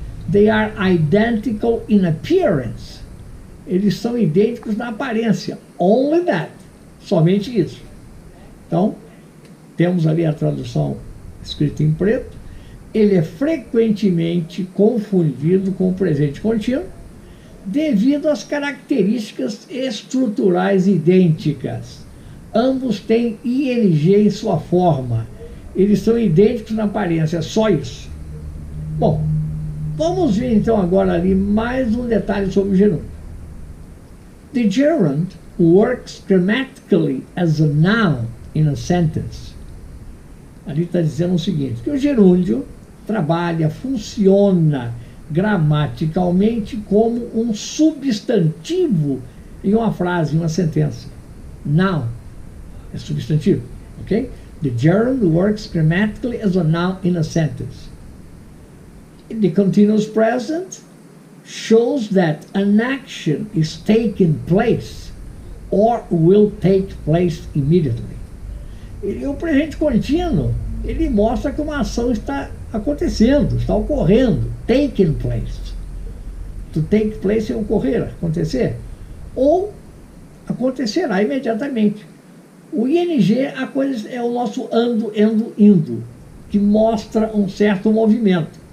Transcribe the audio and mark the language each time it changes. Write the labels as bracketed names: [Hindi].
[English] They are identical in appearance. [Portuguese] Eles são idênticos na aparência. [English] Only that. [Portuguese] Somente isso. Então, temos ali a tradução escrita em preto. Ele é frequentemente confundido com o presente contínuo devido às características estruturais idênticas. Ambos têm ing em sua forma. Eles são idênticos na aparência, só isso. Bom, vamos ver então agora ali mais um detalhe sobre o gerúndio. [English] The gerund works grammatically as a noun in a sentence. [Portuguese] Ali está dizendo o seguinte, que o gerúndio trabalha, funciona gramaticalmente como um substantivo em uma frase, em uma sentença. Noun é substantivo, ok? [English] The gerund works grammatically as a noun in a sentence. The continuous present shows that an action is taking place or will take place immediately. [Portuguese] E o presente contínuo, ele mostra que uma ação está acontecendo, está ocorrendo, [English] taking place. [Portuguese] To take place é ocorrer, acontecer, ou acontecerá imediatamente. O ing, a coisa é o nosso ando, indo, que mostra um certo movimento.